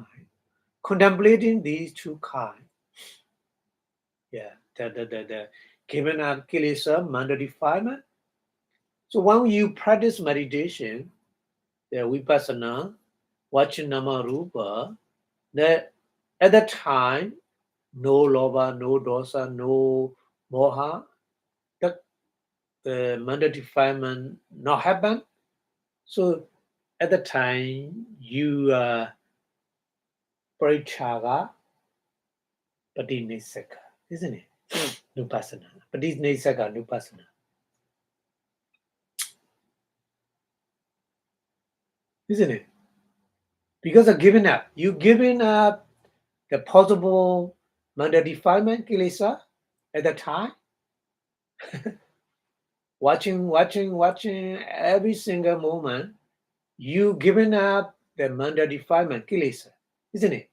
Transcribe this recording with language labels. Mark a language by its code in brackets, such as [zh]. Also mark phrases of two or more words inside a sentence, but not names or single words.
[en] Contemplating these two kind. Yeah, the giving up kilesa, manda defilement. So when you practice meditation, the Vipassanā, watching Nama Rupa, that at that time, no lobha, no dosa, no moha, the manda defilement not happen. So at the time, you [pi] parichaga patinesaka, [en] isn't it? [pi] Nupassana. Patinesaka Nupassana. [en] Isn't it? Because of giving up. You giving up the possible manda defilement kilesa at the time. watching every single moment, you giving up the manda defilement kilesa, isn't it?